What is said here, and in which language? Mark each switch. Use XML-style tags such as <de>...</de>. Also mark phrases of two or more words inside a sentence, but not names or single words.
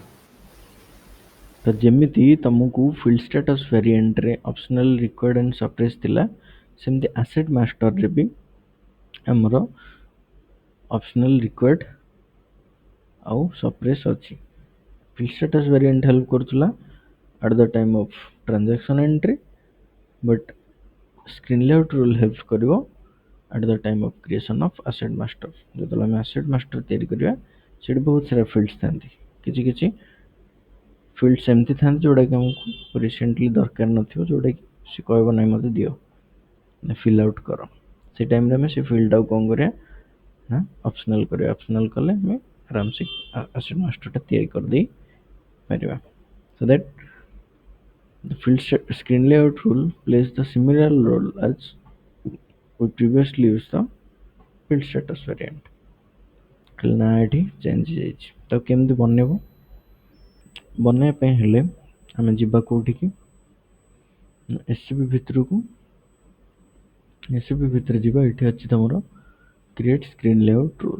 <or>ତ ଯେମିତି ତମକୁ</or> <en>field status</en> <or>ଭେରିଏଣ୍ଟରେ</or> <en>optional, required and suppress</en> <or>ଥିଲା, ସେମିତି</or> <en>asset masterରେ</en> <or>ବି ଆମର</or> <en>optional, required</en> <or>ଆଉ ସପ୍ରେସ୍ ଅଛି।</or> <en>field status variant help କରୁଥିଲା at the time of transaction entry, but screen layout rule help କରିବ at the time of creation of asset master।</en> <or>ଯେତେବେଳେ ଆମେ</or> <en>asset master</en> <or>ତିଆରି କରିବା ସେଠି ବହୁତ ସାରା fields ଥାନ୍ତି। କିଛି କିଛି fields ଏମିତି ଥାନ୍ତି ଯୋଉଟାକି ଆମକୁ ରିସେଣ୍ଟଲି ଦରକାର ନଥିବ, ଯୋଉଟାକି ସେ କହିବ ନାହିଁ ମୋତେ ଦିଅ,</or> <en>fill out</en> <or>କର। ସେ ଟାଇମରେ ଆମେ ସେ ଫିଲ୍ଡଟାକୁ କ'ଣ କରିବା ନା ଅପସନାଲ କରିବା। ଅପସନାଲ କଲେ ଆମେ ଆରାମସେ</or> <en>asset master</en> <or>ଟା ତିଆରି କରିଦେଇ ପାରିବା।</or> <en>So that the field screen layout rule plays the similar role as we previously used the field status variant।</en> <or>ଖାଲି ନା ଏଠି ଚେଞ୍ଜ ହେଇଯାଇଛି। ତାକୁ କେମିତି ବନେଇବ? ବନେଇବା ପାଇଁ ହେଲେ ଆମେ ଯିବା କୋଉଠିକି, ଏସସିପି ଭିତରକୁ। ଏସସିପି ଭିତରେ ଯିବା, ଏଠି ଅଛି ତମର</or> <en>create screen layout rule.</en>